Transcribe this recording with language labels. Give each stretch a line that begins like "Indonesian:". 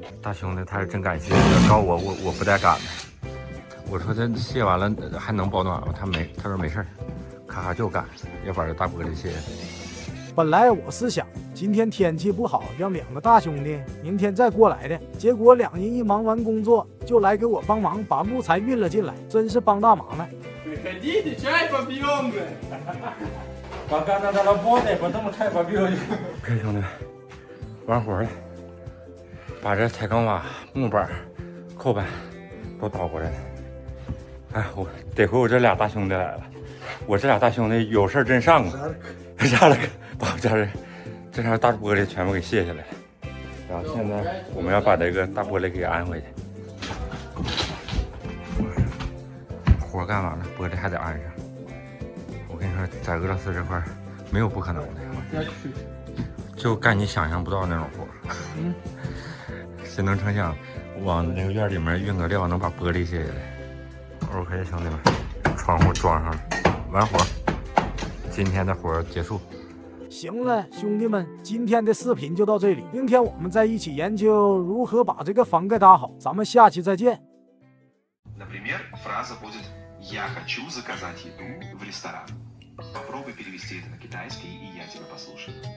Chinese: 大兄弟他是真感谢，要找我不带赶的。我说这卸完了还能保暖吗？他说没事儿，咔咔就干，要把这大玻璃卸下来。本来我是想今天天气不好，让2个大兄弟明天再过来的，结果2人一忙完工作就来给我帮忙把木材运了进来，真是帮大忙了。
Russian: Приходите, чай попьем, бля. Пока надо работать, потом чай попьете.
Chinese: OK， 兄弟们，完活了，把这彩钢瓦、木板、扣板都倒过来了。哎，得亏我这俩大兄弟来了，我这俩大兄弟有事真上啊，下来把我这场大玻璃全部给卸下来了。然后现在我们要把这个大玻璃给安回去。活干完了，玻璃还得安上。我跟你说，在俄罗斯这块没有不可能的，就干你想象不到那种活。谁能成想往那个院里面运个料，能把玻璃卸下来？OK， 兄弟们，窗户装上了，完活，今天的活结束。行了，兄弟们，今天的视频就到这里，明天我们再一起研究如何把这个房盖搭好，咱们下期再见。
Russian: Например, фраза будет «Я хочу заказать еду в ресторан». Попробуй перевести это на китайский, и я тебя послушаю.